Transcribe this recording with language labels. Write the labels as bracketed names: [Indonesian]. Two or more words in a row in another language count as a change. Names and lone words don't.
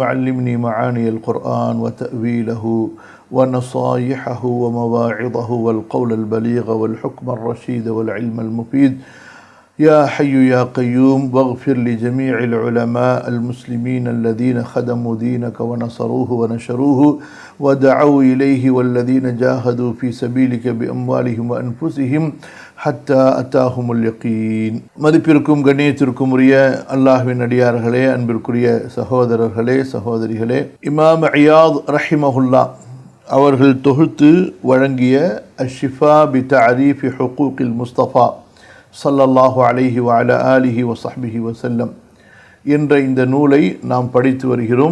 [Arabic] علمني معاني القرآن وتأويله ونصايحه ومواعظه والقول البليغ والحكم الرشيد والعلم المفيد يا حي يا قيوم واغفر لجميع العلماء المسلمين الذين خدموا دينك ونصروه ونشروه ودعوا إليه والذين جاهدوا في سبيلك بأموالهم وأنفسهم حتى أتاهم اليقين [Tamil] மதிப்பிற்கும் கண்ணியத்திற்கும் உரிய அல்லாஹ்வின் அடியார்களே, அன்பிற்குரிய சகோதரர்களே சகோதரிகளே, இமாம் இயாத் ரஹிமஹுல்லா அவர்கள் தொகுத்து வழங்கிய அஷ்ஷிஃபா பி தஅரீஃபி ஹுகூகில் முஸ்தஃபா [Arabic] صلى الله عليه وعلى آله وصحبه وسلم [Tamil] என்ற இந்த நூலை நாம் படித்து வருகிறோம்.